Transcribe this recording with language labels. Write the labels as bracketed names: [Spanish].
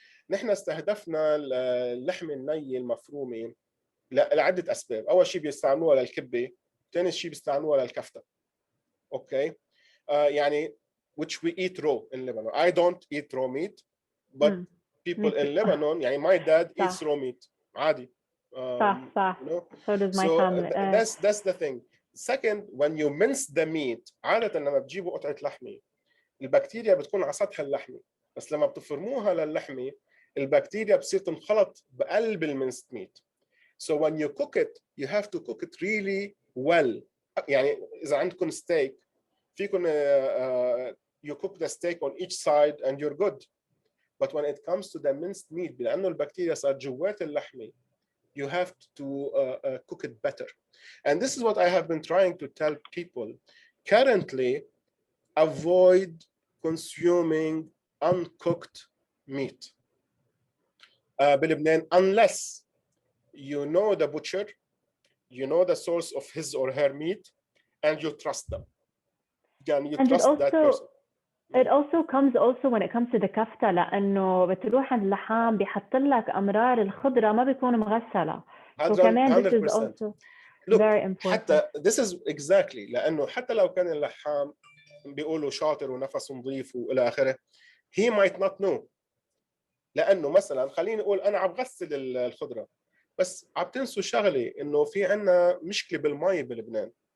[Arabic] نحن استهدفنا اللحم الني المفرومه لعده اسباب. اول شيء بيستعملوها للكبه، ثاني شيء بيستعملوها للكفته. اوكي يعني [English] which we eat raw in Lebanon. I don't eat raw meat but people in Lebanon يعني my dad eats raw meat عادي. [Arabic] صح. [English] You know? So does my so family. That's the thing. Second, when you mince the meat [Arabic] عادة لما بتجيبوا قطعة لحمة البكتيريا بتكون على سطح اللحمة، بس لما بتفرموها للحمة البكتيريا بتصير تنخلط بقلب المينست ميت. [English] So when you cook it you have to cook it really well. [Arabic] يعني إذا عندكم ستيك فيكم [English] you cook the steak on each side and you're good. But when it comes to the minced meat [Arabic] لأنه البكتيريا صار جوات اللحمة [English] you have to cook it better. And this is what I have been trying to tell people. Currently, avoid consuming uncooked meat بلبنان unless you know the butcher, you know the source of his or her meat, and you trust them. يعني you trust that person. It also comes when it comes to the [Arabic] كفتة، لأنه بتروح عند اللحام بيحط لك أمرار الخضرة ما بيكون مغسلة. [English] وكمان this is also very important. [Arabic] حتى [English] this is exactly [Arabic] لأنه حتى لو كان اللحام بيقولوا شاطر ونفسه نظيف وإلى آخره [English] he might not know. [Arabic] لأنه مثلا خليني أقول أنا عم غسل الخضرة بس عم تنسوا شغلة إنه في عنا مشكلة بالمي بلبنان.